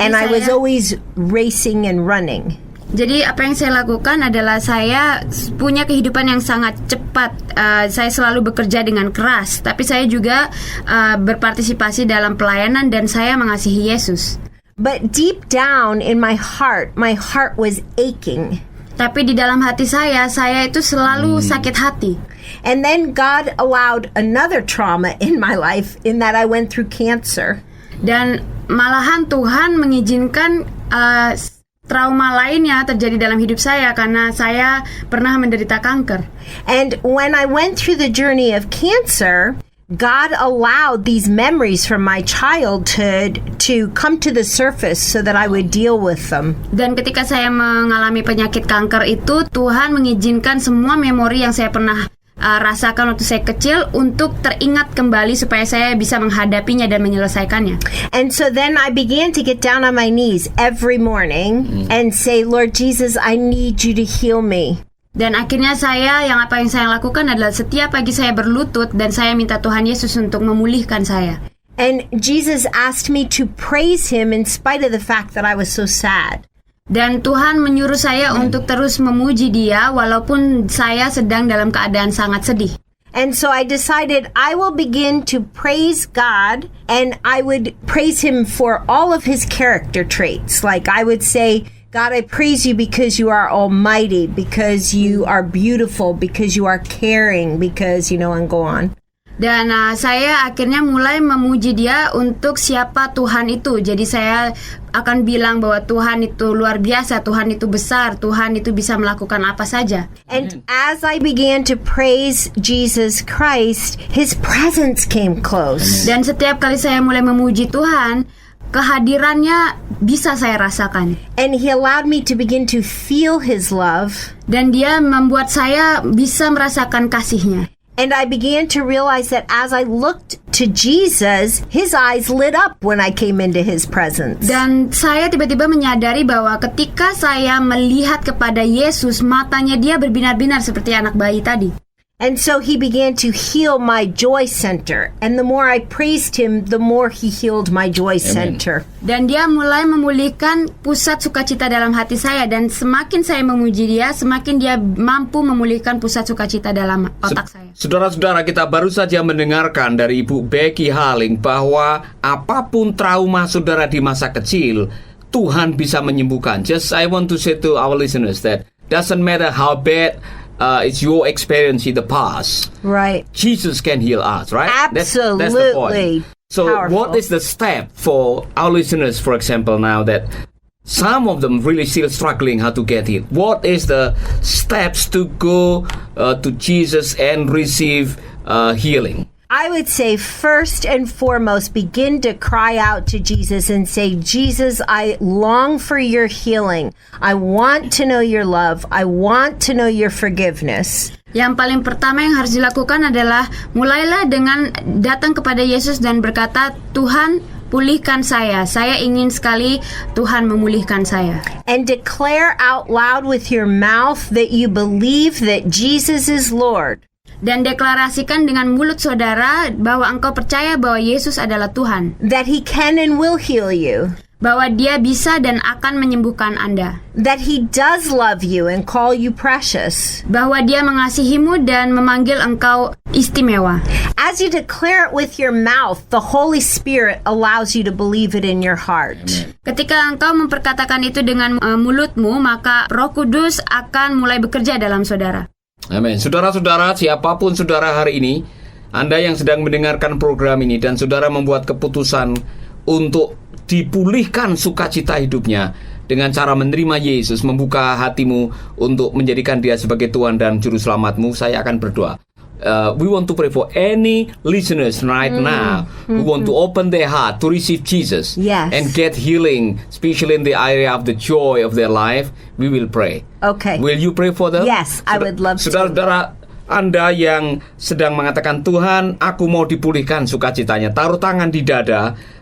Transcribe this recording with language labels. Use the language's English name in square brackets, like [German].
[English] And I was always racing and running. [Indonesian] Jadi apa yang saya lakukan adalah saya punya kehidupan yang sangat cepat. Saya selalu bekerja dengan keras, tapi saya juga berpartisipasi dalam pelayanan dan saya mengasihi Yesus. [English] But deep down in my heart was aching. [Indonesian] Tapi di dalam hati saya itu selalu sakit hati. [English] And then God allowed another trauma in my life in that I went through cancer. [Indonesian] Dan malahan Tuhan mengizinkan trauma lainnya terjadi dalam hidup saya karena saya pernah menderita kanker. [English] And when I went through the journey of cancer, God allowed these memories from my childhood to come to the surface so that I would deal with them. [Indonesian] Dan ketika saya mengalami penyakit kanker itu, Tuhan mengizinkan semua memori yang saya pernah rasakan waktu saya kecil untuk teringat kembali supaya saya bisa menghadapinya dan menyelesaikannya. [English] And so then I began to get down on my knees every morning and say, Lord Jesus, I need you to heal me. [Indonesian] Dan akhirnya apa yang saya lakukan adalah setiap pagi saya berlutut dan saya minta Tuhan Yesus untuk memulihkan saya. [English] And Jesus asked me to praise him in spite of the fact that I was so sad. [Indonesian] Dan Tuhan menyuruh saya untuk terus memuji Dia walaupun saya sedang dalam keadaan sangat sedih. [English] And so I decided I will begin to praise God, and I would praise him for all of his character traits. Like I would say, God, I praise you because you are almighty, because you are beautiful, because you are caring, because, and go on. [Indonesian] Dan saya akhirnya mulai memuji Dia untuk siapa Tuhan itu. Jadi saya akan bilang bahwa Tuhan itu luar biasa, Tuhan itu besar, Tuhan itu bisa melakukan apa saja. [English] And as I began to praise Jesus Christ, his presence came close. [Indonesian] Dan setiap kali saya mulai memuji Tuhan, kehadirannya bisa saya rasakan. [English] And he allowed me to begin to feel his love. [Indonesian] Dan Dia membuat saya bisa merasakan kasih-Nya. [English] And I began to realize that as I looked to Jesus, his eyes lit up when I came into his presence. [Indonesian] Dan saya tiba-tiba menyadari bahwa ketika saya melihat kepada Yesus, matanya Dia berbinar-binar seperti anak bayi tadi. [English] And so he began to heal my joy center. And the more I praised him, the more he healed my joy center. [Indonesian] Dan Dia mulai memulihkan pusat sukacita dalam hati saya. Dan semakin saya memuji Dia, semakin Dia mampu memulihkan pusat sukacita dalam otak saya. Saudara-saudara, kita baru saja mendengarkan dari Ibu Becky Haling bahwa apapun trauma saudara di masa kecil, Tuhan bisa menyembuhkan. [English] Just I want to say to our listeners that doesn't matter how bad it's your experience in the past. Right. Jesus can heal us, right? That's the Absolutely. point. So Powerful. what is the step for our listeners, for example, now that some of them really still struggling how to get it? What is the steps to go to Jesus and receive healing? I would say first and foremost, begin to cry out to Jesus and say, Jesus, I long for your healing. I want to know your love. I want to know your forgiveness. [Indonesian] Yang paling pertama yang harus dilakukan adalah mulailah dengan datang kepada Yesus dan berkata, Tuhan, pulihkan saya. Saya ingin sekali Tuhan memulihkan saya. [English] And declare out loud with your mouth that you believe that Jesus is Lord. [Indonesian] Dan deklarasikan dengan mulut saudara bahwa engkau percaya bahwa Yesus adalah Tuhan. [English] That he can and will heal you. [Indonesian] Bahwa dia bisa dan akan menyembuhkan Anda. [English] That he does love you and call you precious. [Indonesian] Bahwa dia mengasihimu dan memanggil engkau istimewa. [English] As you declare it with your mouth, the Holy Spirit allows you to believe it in your heart. [Indonesian] Ketika engkau memperkatakan itu dengan mulutmu, maka Roh Kudus akan mulai bekerja dalam saudara. Amin. Saudara-saudara, siapapun saudara hari ini, Anda yang sedang mendengarkan program ini dan saudara membuat keputusan untuk dipulihkan sukacita hidupnya dengan cara menerima Yesus, membuka hatimu untuk menjadikan dia sebagai Tuhan dan Juru Selamatmu, saya akan berdoa. [English] We want to pray for any listeners right now who want to open their heart to receive Jesus and get healing, especially in the area of the joy of their life. We will pray. Okay. Will you pray for them? Yes, I would love to. [Indonesian] Saudara-saudara Anda yang sedang mengatakan, Tuhan, aku mau dipulihkan sukacitanya, taruh tangan di dada.